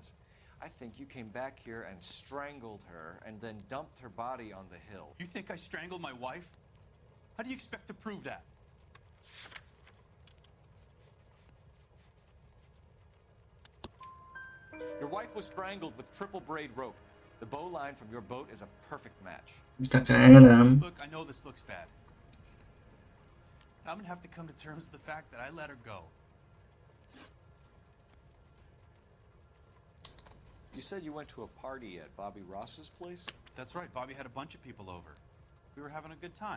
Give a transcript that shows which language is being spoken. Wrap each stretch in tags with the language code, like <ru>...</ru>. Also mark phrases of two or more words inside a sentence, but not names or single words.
<en>I think you came back here and strangled her and then dumped her body on the hill. You think I strangled my wife? How do you expect to prove that? Your wife was strangled with triple braid rope. The bow line from your boat is a perfect match.</en> <bg>Така е, да.</bg> <en>Look, I know this looks bad. I'm gonna have to come to terms with the fact that I let her go. You said you went to a party at Bobby Ross's place? That's right, Bobby had a bunch of people over. We were having a good time.</en>